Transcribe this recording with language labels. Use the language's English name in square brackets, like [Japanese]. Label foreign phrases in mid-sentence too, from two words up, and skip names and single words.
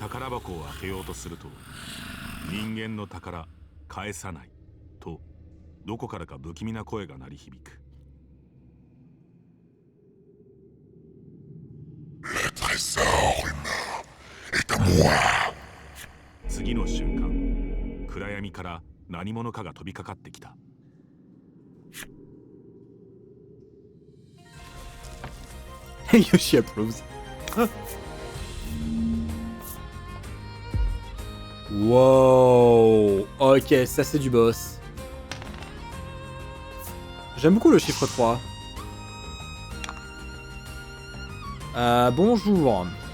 [French] Le trésor humain est à moi. [Japanese] 次の瞬間、暗闇から何者かが飛びかかってきた。 [English] Yoshi approves. Wow. [French] Ok, ça c'est du boss. J'aime beaucoup le chiffre 3. Bonjour.